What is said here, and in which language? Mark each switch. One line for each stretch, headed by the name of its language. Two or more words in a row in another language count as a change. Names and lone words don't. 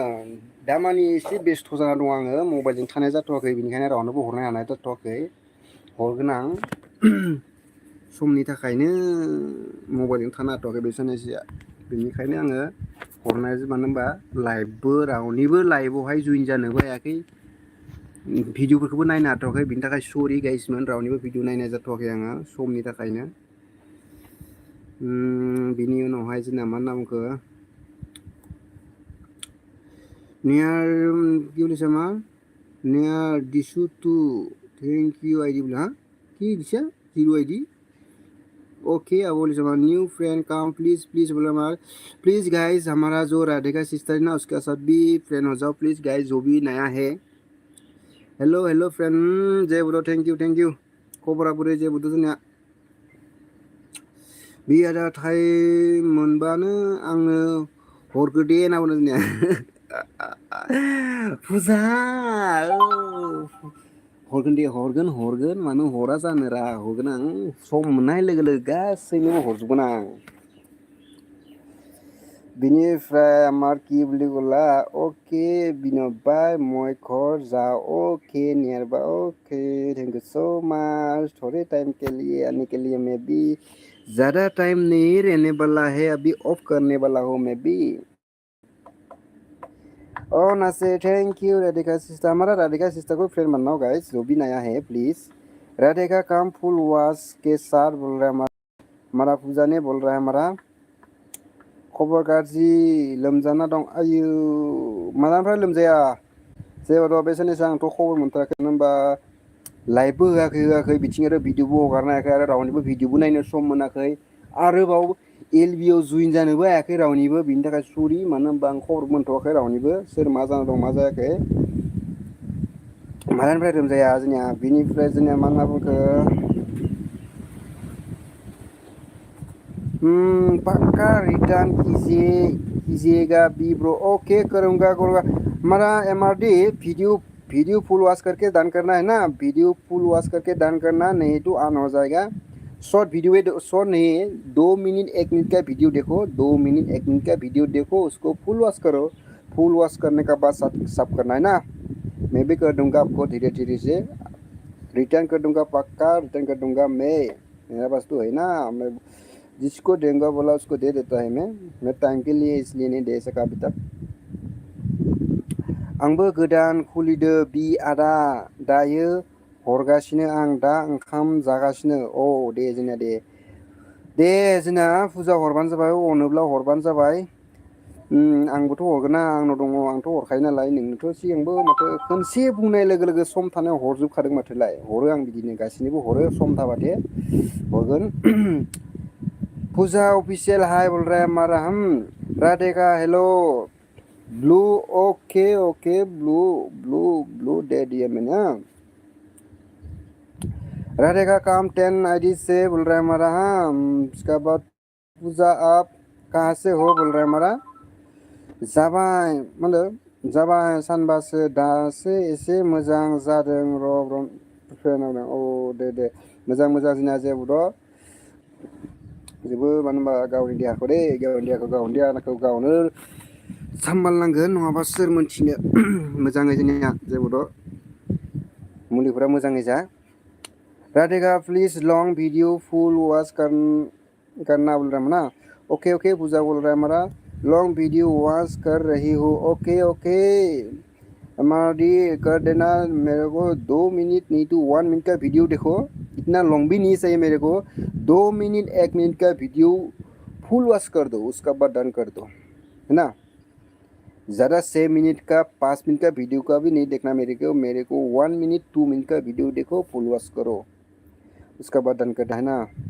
Bodo: दामानि एसे बेस्थ' जाना दं आङो मबाइलजों थानाय जाथ'वाखै बेनिखायनो रावनोबो हरनो हानाय जाथ'वाखै हरगोन आं समनि थाखायनो मबाइलजों थानो हाथ'वाखै बे साननैसोआ बेनिखायनो आङो हरनाय मानो होनबा लाइभबो रावनिबो लाइभआवहाय जइन जानोबो हायाखै भिडिअफोरखौबो नायनो हाथ'वाखै बिनि थाखाय सरि गाइसमोन रावनिबो भिडिअ नायनाय जाथ'वाखै आङो समनि थाखायनो बिनि उनावहाय जोंना मा होनना बुंखो नेयार
Assamese: কি বলেছে আমার
Bodo: नेयार दिसु टू
English: thank you
Hindi: आईडी बोला
Assamese: কি দিছে
Hindi: 0 आईडी ओके अब बोले हमारा
English: new friend
Hindi: कम प्लीज बोले हमारा
English: please guys
Hindi: हमारा जो राधिका सिस्टर है ना उसके साथ भी फ्रेंड हो जाओ
English: please guys
Hindi: जो भी नया है
English: hello friend
Bodo: जय बुdo थैंक यू खबरा बोरै जय बुdo जोंनिया बियादा टाइम मोनबानो आंनो हरगो दे होनना बुंदों जोंनिया फुजा हरगोन मानो हरा जानो रा हरगोन आं सम मोननाय लोगो लोगो गासैनोबो हरजोबगोन आं बिनिफ्राय
Assamese: আমার কি বুলি ক'লা
Hindi: ओके
Assamese: বিনোদ ভাই মই
Hindi: घर जाओ ओके
English: near bye okay thank you so much
Hindi: थोड़े टाइम के लिए आने के लिए मैं भी ज़्यादा टाइम नहीं रहने वाला है अभी ऑफ करने वाला हूँ मैं भी नसे
English: thank you
Hindi: राधिका सिस्टर हमारा राधिका सिस्टर को फ्रेंड बनाओ गाइस जो भी नया है प्लीज राधिका काम
English: full wash
Hindi: के साथ बोल रहा है हमारा
Bodo: पूजा ने बोल रहा है हमारा खबर गाज्रि लोमजाना दं आयु मालानिफ्राय लोमजाया जेबो बे साननैसो आंथ' खबर मोनथाराखै होनबा लाइभबो होआखै बिथिं आरो भिडिअबो हगारनो हायाखै आरो रावनिबो भिडिअबो नायनो सम मोनाखै आरोबाव एलबिआव जइन जानोबो हायाखै रावनिबो बिनि थाखाय सरि मानो होनबा आं खबर मोनथ'वाखै रावनिबो सोर मा जाना दं मा जायाखै मालानिफ्राय रोंजाया जोंनिया बिनिफ्राय जोंनिया मा होनना बुंखो
Hindi: पक्का रिटर्न कीजिएगा बी ब्रो ओके करूँगा हमारा एमआरडी वीडियो
English: full watch
Hindi: करके डन करना है ना वीडियो
English: full watch
Hindi: करके डन करना नहीं तो ऑन हो जाएगा
English: short video
Hindi: शॉर्ट नहीं है 2 मिनट 1 मिनट का वीडियो देखो 2 मिनट 1 मिनट का वीडियो देखो उसको
English: full watch
Hindi: करो
English: full watch
Hindi: करने का बाद सब करना है ना मैं भी कर दूंगा आपको धीरे धीरे से रिटर्न कर दूंगा पक्का रिटर्न कर दूंगा मेरा पास तो है ना मैं जिसको देंगे बोला उसको दे देता है मैं टाइम के लिए इसलिए नहीं दे सका अभी तक
Bodo: आंबो गोदान खुलिदो बि आदा दायो हरगासिनो आं दा ओंखाम जागासिनो दे जोंना दे जोंना फुजा हरबानो जाबाय अनोब्ला हरबानो जाबाय आंबोथ' हरगोन ना आंनाव दङ आंथ' हरखायो नालाय नोंनोथ' सिगांबो माथो खनसे बुंनाय लोगो लोगो सम थानायाव हरजोबखादों माथोलाय हरो आं बिदिनो गासैनोबो हरो सम थाबाथे हरगोन पूजा ऑफिशियल हाय
Hindi: बोल रहा है हमारा
Bodo: राधेका
English: hello blue okay blue blue blue
Hindi: दे दिया मैंने राधेका काम 10 आईडी से बोल रहा है हमारा उसके बाद पूजा आप कहाँ से हो बोल रहा है हमारा
Bodo: जाबाय मतलब जाबाय सानबासो दासो एसे मोजां जादों दे मोजां जोंना जेबोथ' जेबो मानो होनबा गावनि देहाखौ गावनो सामलायनांगोन नङाबा सोर मोनथिनो मोजाङै जोंनिया जेबोथ' मुलिफोरा मोजाङै जा राधेका
English: please long video full watch
Hindi: करना बोल रहा है ना ओके पूजा बोल रहा है हमारा
English: long video watch
Hindi: कर रही हो ओके हमारी कर देना मेरे को 2 मिनट नहीं तो 1 मिनट का वीडियो देखो इतना लॉन्ग भी नहीं चाहिए मेरे को 2 मिनट 1 मिनट का वीडियो
English: full watch
Hindi: कर दो उसका बाद डन कर दो है ना ज़्यादा 6 मिनट का 5 मिनट का वीडियो का भी नहीं देखना मेरे को 1 मिनट 2 मिनट का वीडियो देखो
English: full watch
Hindi: करो उसका बाद डन करना है ना